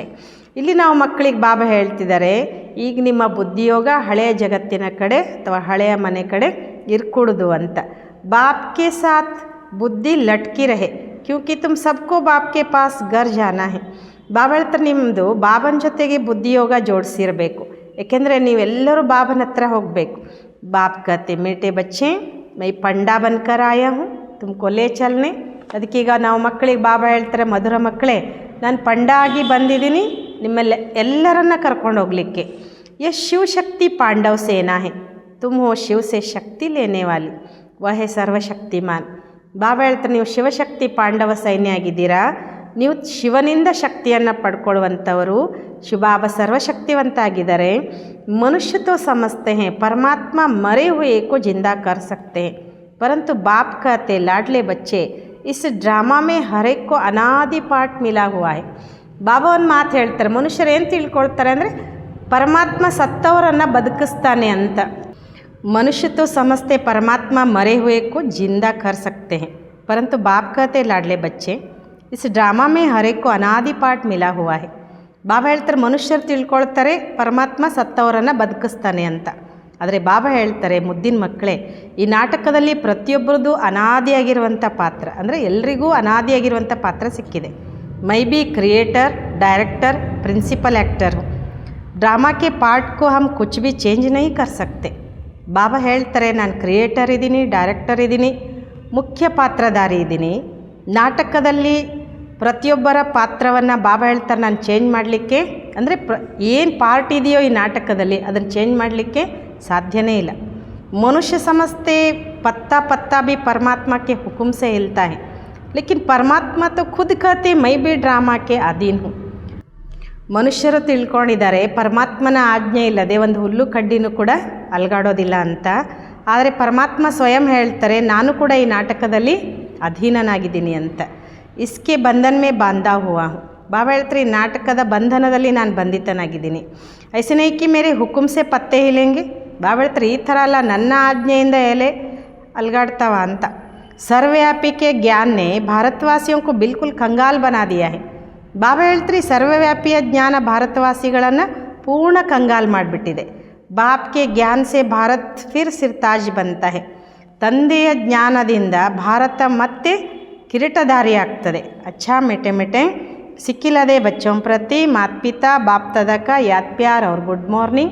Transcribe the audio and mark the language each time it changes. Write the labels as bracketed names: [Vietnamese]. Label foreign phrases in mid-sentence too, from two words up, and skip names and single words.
[Kannada] ಇಲ್ಲಿ ನಾವು ಮಕ್ಕಳಿಗೆ ಬಾಬಾ ಹೇಳ್ತಿದ್ದಾರೆ ಈಗ ನಿಮ್ಮ ಬುದ್ಧಿಯೋಗ ಹಳೆಯ ಜಗತ್ತಿನ ಕಡೆ ಅಥವಾ ಹಳೆಯ ಮನೆ ಕಡೆ ಇರ್ಕೂಡುದು ಅಂತ. [Hindi] बाप के साथ बुद्धि लटकी रहे क्योंकि तुम सबको बाप के पास घर जाना है. [Kannada] ಬಾಬಾ ಹೇಳ್ತಾರೆ ನಿಮ್ಮದು ಬಾಬನ ಜೊತೆಗೆ ಬುದ್ಧಿಯೋಗ ಜೋಡಿಸಿರಬೇಕು, ಏಕೆಂದರೆ ನೀವೆಲ್ಲರೂ ಬಾಬನ ಹತ್ರ ಹೋಗಬೇಕು. [Hindi] बाप कहते मेटे बच्चे मैं पंडा बनकर आया हूँ तुमको ले चलने. [Kannada] ಅದಕ್ಕೀಗ ನಾವು ಮಕ್ಕಳಿಗೆ ಬಾಬಾ ಹೇಳ್ತಾರೆ ಮಧುರ ಮಕ್ಕಳೇ ನಾನು ಪಂಡ ಆಗಿ ಬಂದಿದ್ದೀನಿ ನಿಮ್ಮೆಲ್ಲ ಎಲ್ಲರನ್ನ ಕರ್ಕೊಂಡು ಹೋಗಲಿಕ್ಕೆ. [Hindi] ये शिव शक्ति पांडव सेना है, तुम हो शिव से शक्ति लेने वाली, वह है सर्वशक्तिमान. [Kannada] ಬಾಬಾ ಹೇಳ್ತಾರೆ ನೀವು ಶಿವಶಕ್ತಿ ಪಾಂಡವ ಸೈನ್ಯ ಆಗಿದ್ದೀರಾ, ನೀವು ಶಿವನಿಂದ ಶಕ್ತಿಯನ್ನು ಪಡ್ಕೊಳ್ಳುವಂಥವರು. ಶಿವಬಾಬಾ ಸರ್ವಶಕ್ತಿವಂತ ಆಗಿದ್ದಾರೆ. [Hindi] मनुष्य तो समझते हैं परमात्मा मरे हुए को जिंदा कर सकते हैं, परंतु बाप कहते लाडले बच्चे इस ड्रामा में हर एक को अनादि पाठ मिला हुआ है. [Kannada] ಬಾಬಾ ಒಂದು ಮಾತು ಹೇಳ್ತಾರೆ, ಮನುಷ್ಯರು ಏನು ತಿಳ್ಕೊಳ್ತಾರೆ ಅಂದರೆ ಪರಮಾತ್ಮ ಸತ್ತವರನ್ನು ಬದುಕಿಸ್ತಾನೆ ಅಂತ. [Hindi] मनुष्य तो समझते परमात्मा मरे हुए को जिंदा कर सकते हैं, परंतु बाप कहते लाडले बच्चे इस ड्रामा में हर एक को अनादि पाठ मिला हुआ है. [Kannada] ಬಾಬಾ ಹೇಳ್ತಾರೆ ಮನುಷ್ಯರು ತಿಳ್ಕೊಳ್ತಾರೆ ಪರಮಾತ್ಮ ಸತ್ತವರನ್ನು ಬದುಕಿಸ್ತಾನೆ ಅಂತ. ಆದರೆ ಬಾಬಾ ಹೇಳ್ತಾರೆ ಮುದ್ದಿನ ಮಕ್ಕಳೇ, ಈ ನಾಟಕದಲ್ಲಿ ಪ್ರತಿಯೊಬ್ಬರದ್ದು ಅನಾದಿಯಾಗಿರುವಂಥ ಪಾತ್ರ, ಅಂದರೆ ಎಲ್ರಿಗೂ ಅನಾದಿಯಾಗಿರುವಂಥ ಪಾತ್ರ ಸಿಕ್ಕಿದೆ. [Hindi] ಮೈ ಬಿ ಕ್ರಿಯೇಟರ್, डायरेक्टर, [English] principal actor [Hindi] हूँ. ड्रामा के पार्ट को हम कुछ भी चेंज नहीं कर सकते. [Kannada] ಬಾಬಾ ಹೇಳ್ತಾರೆ ನಾನು ಕ್ರಿಯೇಟರ್ ಇದ್ದೀನಿ, ಡೈರೆಕ್ಟರ್ ಇದ್ದೀನಿ, ಮುಖ್ಯ ಪಾತ್ರಧಾರಿ ಇದ್ದೀನಿ. ನಾಟಕದಲ್ಲಿ ಪ್ರತಿಯೊಬ್ಬರ ಪಾತ್ರವನ್ನು ಬಾಬಾ ಹೇಳ್ತಾರೆ ನಾನು ಚೇಂಜ್ ಮಾಡಲಿಕ್ಕೆ, ಅಂದರೆ ಏನು ಪಾರ್ಟ್ ಇದೆಯೋ ಈ ನಾಟಕದಲ್ಲಿ ಅದನ್ನು ಚೇಂಜ್ ಮಾಡಲಿಕ್ಕೆ ಸಾಧ್ಯನೇ ಇಲ್ಲ. [Hindi] मनुष्य समझते पत्ता पत्ता भी परमात्मा के हुक्म से हिलता है, लेकिन परमात्मा तो खुद कहते मैं भी ड्रामा के अधीन हूँ. [Kannada] ಮನುಷ್ಯರು ತಿಳ್ಕೊಂಡಿದ್ದಾರೆ ಪರಮಾತ್ಮನ ಆಜ್ಞೆ ಇಲ್ಲದೆ ಒಂದು ಹುಲ್ಲು ಕಡ್ಡಿನೂ ಕೂಡ ಅಲುಗಾಡೋದಿಲ್ಲ ಅಂತ. ಆದರೆ ಪರಮಾತ್ಮ ಸ್ವಯಂ ಹೇಳ್ತಾರೆ ನಾನು ಕೂಡ ಈ ನಾಟಕದಲ್ಲಿ ಅಧೀನನಾಗಿದ್ದೀನಿ ಅಂತ. [Hindi] इसके बंधन में बांधा हुआ हूँ. [Kannada] ಬಾಬಾ ಹೇಳ್ತಾರೆ ಈ ನಾಟಕದ ಬಂಧನದಲ್ಲಿ ನಾನು ಬಂಧಿತನಾಗಿದ್ದೀನಿ. [Hindi] ऐसे नहीं कि मेरे हुकुम से पत्ते हिलेंगे. [Kannada] ಬಾಬಾ ಹೇಳ್ತಾರೆ ಈ ಥರ ಅಲ್ಲ, ನನ್ನ ಆಜ್ಞೆಯಿಂದ ಎಲೆ ಅಲುಗಾಡ್ತಾವ ಅಂತ. [Hindi] सर्वव्यापी के ज्ञान ने भारतवासियों को बिल्कुल कंगाल बना दिया है. [Kannada] ಬಾಬಾ ಹೇಳ್ತಾರೆ ಸರ್ವವ್ಯಾಪಿಯ ಜ್ಞಾನ ಭಾರತವಾಸಿಗಳನ್ನು ಪೂರ್ಣ ಕಂಗಾಲ್ ಮಾಡಿಬಿಟ್ಟಿದೆ. [Hindi] बापगे ज्ञान से भारत फिर सिरताज बनता है. [Kannada] ತಂದೆಯ ಜ್ಞಾನದಿಂದ ಭಾರತ ಮತ್ತೆ ಕಿರೀಟಧಾರಿ ಆಗ್ತದೆ. [Hindi] अच्छा मीठे मीठे सिकीलधे बच्चों प्रति माता पिता बाप दादा का याद प्यार और [English] good morning.